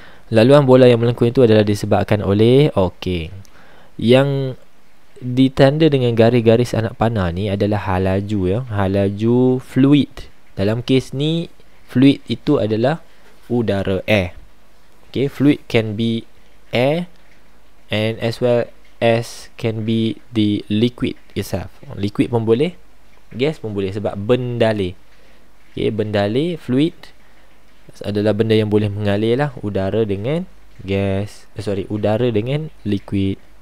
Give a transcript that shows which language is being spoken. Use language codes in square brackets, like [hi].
[ms] Laluan bola yang melengkung itu adalah disebabkan oleh, okey, yang ditanda dengan garis-garis anak panah ni adalah halaju ya, halaju fluid. Dalam kes ni fluid itu adalah udara, air. [en] Okay, fluid can be air and as well as can be the liquid itself. [ms] Liquid pun boleh, gas pun boleh, sebab bendalih. Okay, bendalih, fluid adalah benda yang boleh mengalir lah, udara dengan gas, udara dengan liquid.